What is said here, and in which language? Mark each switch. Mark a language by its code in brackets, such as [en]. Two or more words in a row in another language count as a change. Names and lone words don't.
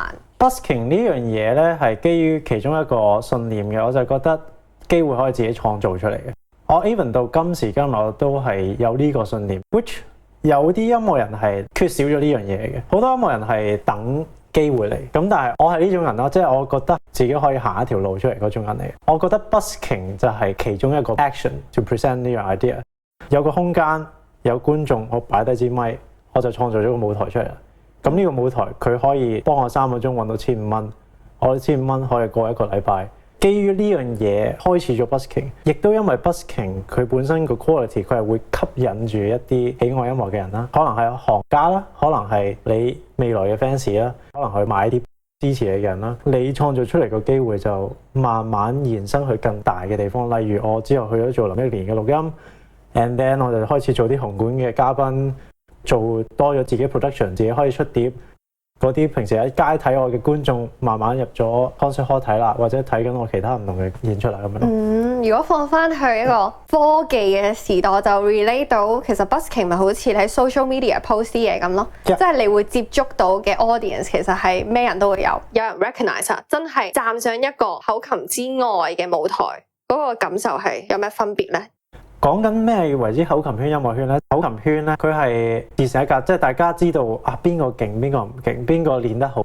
[yue] ？busking 呢樣嘢咧係基於其中一個信念嘅，我就覺得機會可以自己創造出嚟嘅。我 even 到今時今日我都係有呢個信念 ，which 有啲音樂人係缺少咗呢樣嘢嘅，好多音樂人係等機會嚟，咁但係我係呢種人咯，即係我覺得自己可以行一條路出嚟嗰種人嚟。我覺得 busking 就係其中一個 [en] action to present [yue] 呢樣 idea， 有個空間，有觀眾，我擺低支咪，我就創造咗個舞台出嚟啦。咁呢個舞台佢可以幫我3個鐘揾到1500蚊，我1500蚊可以過一個禮拜。基於呢樣嘢開始咗 busking， 亦都因為 busking 佢本身個 quality 佢係會吸引住一啲喜愛音樂嘅人啦，可能係行家啦，可能係你未來嘅 fans 啦，可能去買啲支持你嘅人啦，你創造出嚟個機會就慢慢延伸去更大嘅地方。例如我之後去咗做林憶蓮嘅錄音 ， [en] and then [yue] 我就開始做啲紅館嘅嘉賓，做多咗自己 production， 自己可以出碟。嗰啲平時喺街睇我嘅觀眾，慢慢入咗 [en] concert hall [yue] 睇啦，或者睇緊我其他唔同嘅演出啦咁樣咯。如果放翻去一個科技嘅時代，就 relate 到其實 busking 咪好似你喺 [en] social media [yue] post 啲嘢咁咯，即係你會接觸到嘅 audience 其實係咩人都會有人 recognize 真係站上一個口琴之外嘅舞台，嗰個感受係有咩分別呢？講緊咩為之口琴圈、音樂圈咧？口琴圈咧，佢係自成一格，即係大家知道啊邊個勁，邊個唔勁，邊個練得好。